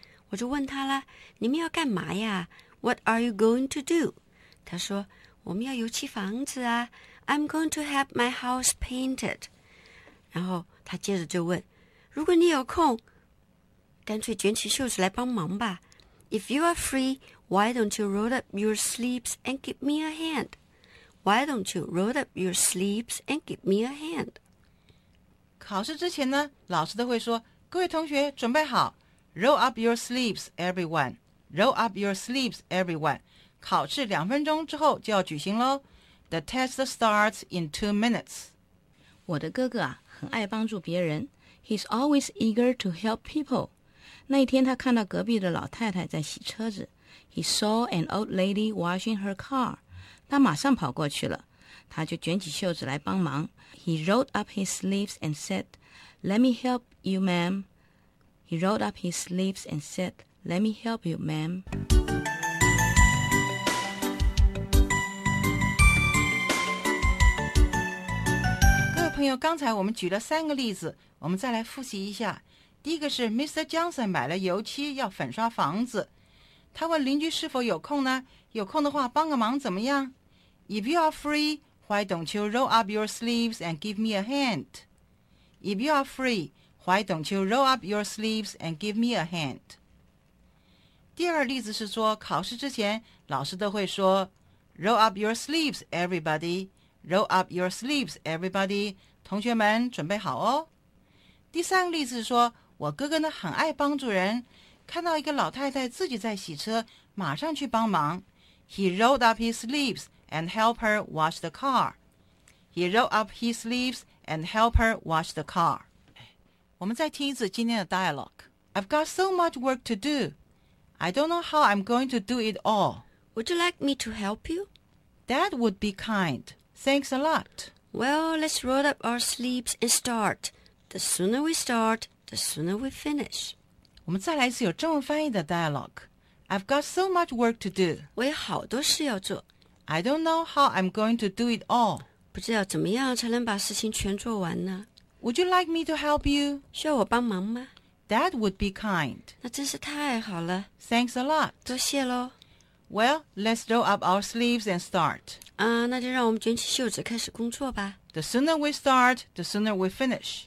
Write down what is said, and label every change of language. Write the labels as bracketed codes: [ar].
[zh] 我就问他了，你们要干嘛呀？ [en] What are you going to do？ [zh] 他说，我们要油漆房子啊。 [en] I'm going to have my house painted。 [zh] 然后他接着就问，如果你有空，干脆卷起袖子来帮忙吧。 [en] If you are free, why don't you roll up your sleeves and give me a hand? Why don't you roll up your sleeves and give me a hand? [zh] 考试之前呢，老师都会说，各位同学准备好， [en] roll up your sleeves, everyone. Roll up your sleeves, everyone. [zh] 考试2分钟之后就要举行咯。 [en] The test starts in 2 minutes. [zh] 我的哥哥啊，很爱帮助别人。 [en] He's always eager to help people. [zh] 那一天他看到隔壁的老太太在洗车子。 [en] He saw an old lady washing her car. [zh] 他马上跑过去了，他就卷起袖子来帮忙。 [en] He rolled up his sleeves and said, Let me help you, ma'am. He rolled up his sleeves and said, Let me help you, ma'am. [zh] 朋友，刚才我们举了3个例子，我们再来复习一下。第一个是 Mr. Johnson 买了油漆要粉刷房子，他问邻居是否有空呢？有空的话帮个忙怎么样？ [en] If you are free, why don't you roll up your sleeves and give me a hand? If you are free, why don't you roll up your sleeves and give me a hand? [zh] 第二例子是说，考试之前老师都会说， [en] Roll up your sleeves, everybody. Roll up your sleeves, everybody. [zh] 同学们准备好哦。第三个例子说，我哥哥呢很爱帮助人，看到一个老太太自己在洗车，马上去帮忙。 [en] He rolled up his sleeves and helped her wash the car. He rolled up his sleeves and helped her wash the car. [zh] 我们再听一次今天的 [en] dialogue. I've got so much work to do. I don't know how I'm going to do it all. Would you like me to help you? That would be kind. Thanks a lot. Well, let's roll up our sleeves and start. The sooner we start, the sooner we finish. [zh] 我们再来一次有中文翻译的 [en] dialogue. I've got so much work to do. [zh] 我有好多事要做。 [en] I don't know how I'm going to do it all. [zh] 不知道怎么样才能把事情全做完呢。 [en] Would you like me to help you? [zh] 需要我帮忙吗？ [en] That would be kind. [zh] 那真是太好了。 [en] Thanks a lot. [zh] 多谢咯。 [en] Well, let's roll up our sleeves and start. [zh] 那就让我们卷起袖子开始工作吧。 [en] The sooner we start, the sooner we finish.